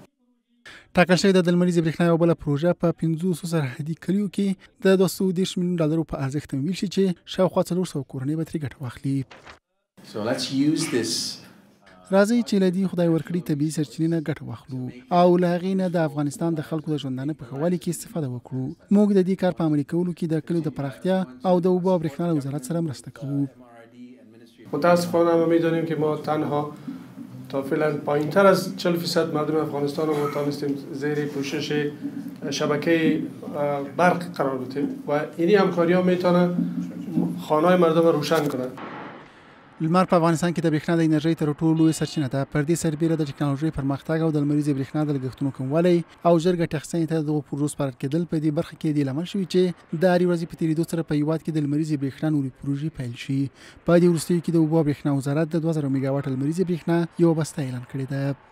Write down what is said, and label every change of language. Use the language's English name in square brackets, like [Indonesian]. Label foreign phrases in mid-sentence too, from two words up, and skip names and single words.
[Pashto] ټاکل شوې ده د لمریزې برېښنا یوه بله پروژه په 500 سرحدي کلیو کې د 230 میلیون ډالرو په ارزښت تمویل شي چې شاوخوا 400 کورنۍ به ترې ګټه واخلي. راځئ چې له دې خدای ورکړي طبیعي سرچینې نه ګټه واخلو او له هغې نه د افغانستان د خلکو د ژوندانه په ښه والي کې استفاده وکړو. موږ د دې کار په عملي کولو کې د کلیو د پراختیا او د اوبو او برېښنا له وزارت سره مرسته کوو. [Persian] متاسفانه ما می‌دانیم که ما تنها تا فعلا پایین‌تر از 40% مردم افغانستان رو ما توانستیم زیر پوشش شبکه برق قرار بدیم و این همکاری‌ها میتونه خانه‌های مردم رو روشن کنه. [Pashto] لمر په افغانستان کې د برېښنا د انرژۍ تر ټولو لویه سرچینه ده. پر دې سربیره د ټکنالوژۍ پرمختګ او د لمریزې برېښنا د لګښتونو کموالی او ژر ګټې اخیستنې ته دغو پروژو سپارل کېدل په دې برخه کې د لامل شوي چې د هرې ورځې په تېرېدو سره په هېواد کې د لمریزې برېښنا نورې پروژې پیل شي. په دې وروستیو کې د اوبو او برېښنا وزارت د 2000 میګاواټه لمریزې برېښنا یوه بسته اعلان کړې ده.